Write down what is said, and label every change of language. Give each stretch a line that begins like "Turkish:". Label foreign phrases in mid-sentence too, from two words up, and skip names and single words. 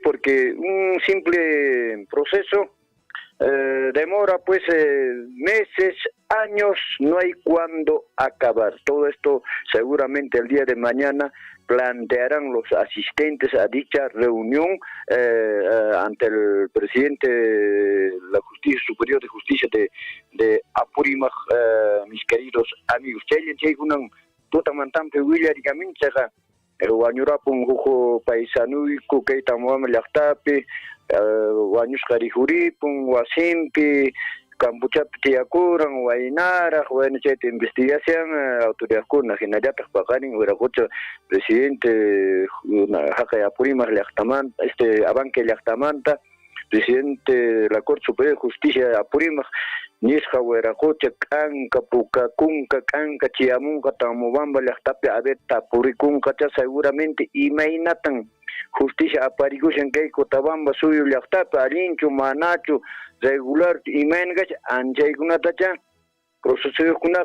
Spanish: Porque un simple proceso demora pues meses, años, no hay cuándo acabar. Todo esto seguramente el día de mañana plantearán los asistentes a dicha reunión ante el presidente de la Justicia Superior de Justicia de Apurímac, mis queridos amigos.
Quechua: Wañurapun jujo paisanuiku kay tamuama llaqtapi wañusqari juripun wasimpi Campuchapi tiyakuran waynaraq bueno chayta investigación autoridadkuna hinallataq paqarin Wiraqucha presidente haqay Apurímac llaqtamanta Abanque llaqtamanta
Spanish: presidente de la Corte Superior de Justicia de Apurímac
Quechua: nisqa Wiraqucha k'anka pukakunka k'anka chiyamunqa Tamobamba llaqtapi abeta purikunqacha seguramente imaynatan justicia aparikushan kay Cotabamba suyu llaqtapi allinchu manachu regular imaynqacha anchaykunatacha procesokunaqa